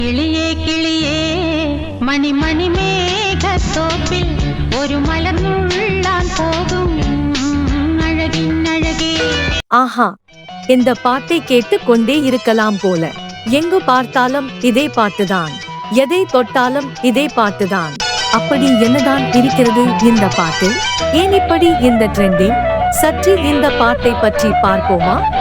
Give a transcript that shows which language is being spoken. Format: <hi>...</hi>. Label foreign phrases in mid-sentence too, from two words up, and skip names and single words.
<ml>കിളിയേ കിളിയേ മണിമണി മേഘത്തോപ്പിൽ ഒരു മലർന്നുള്ളാൻ പോകും അഴകിൻ അഴകേ.</ml> <ta>ஆஹா, இந்த பாட்டை கேட்டு கொண்டே இருக்கலாம் போல. எங்கு பார்த்தாலும் இதே பாட்டுதான், எதை தொட்டாலும் இதே பாட்டுதான். அப்படி என்னதான் இருக்கிறது இந்த பாட்டில்? ஏன் இப்படி இந்த ட்ரெண்டிங்? சற்று இந்த பாட்டை பற்றி பார்ப்போமா?</ta>